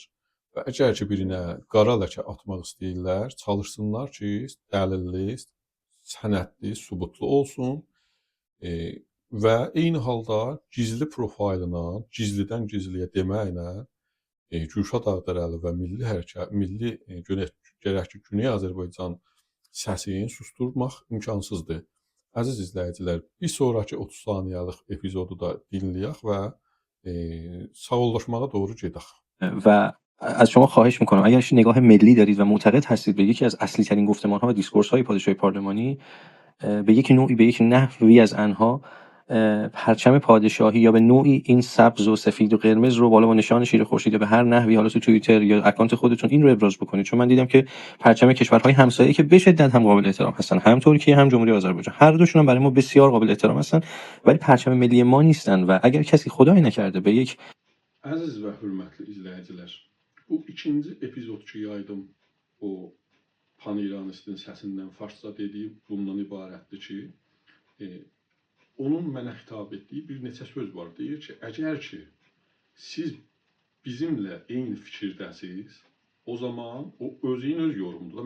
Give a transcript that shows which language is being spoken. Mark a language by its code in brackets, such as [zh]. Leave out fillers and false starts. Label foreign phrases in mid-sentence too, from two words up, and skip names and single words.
[az] Və əgər ki birinə qara ləkə atmaq istəyirlər, çalışsınlar ki, dəlilli, sənədli, sübutlu olsun və eyni halda gizli profilinə, gizlidən gizliyə deməklə Kürşad Ağdərəli və milli gərək ki, Güney Azərbaycan səsini susturmaq imkansızdır. Əziz izləyicilər, bir sonraki 30 saniyəlik epizodu da dinləyək və sağollaşmağa doğru gedək. [fa] و از شما خواهش میکنم اگر نگاه ملی دارید و معتقد هستید به یکی از اصلی ترین گفتمان ها و دیسکورس های پادشاهی پارلمانی، به یک نوعی، به یک نحوی از آنها پرچم پادشاهی یا به نوعی این سبز و سفید و قرمز رو بالا با نشان شیر خورشید یا به هر نحوی، حالا تو توییتر یا اکانت خودتون، این رو ابراز بکنید. چون من دیدم که پرچم کشورهای همسایه که به شدت هم قابل احترام هستن، هم ترکیه هم جمهوری آذربایجان، هر دوشون هم برای ما بسیار قابل احترام هستن، ولی پرچم ملی ما نیستن. و اگر کسی خدای نکرده به یک [az] Əziz və hörmətli izləyicilər, bu ikinci epizod ki yaydım, o pan-İranistin səsindən farsça dediyi bundan ibarətdir ki, onun mənə xitab etdiyi bir neçə söz var. Deyir ki, əgər ki siz bizimlə eyni fikirdəsiniz, o zaman o özünün öz yorumudur.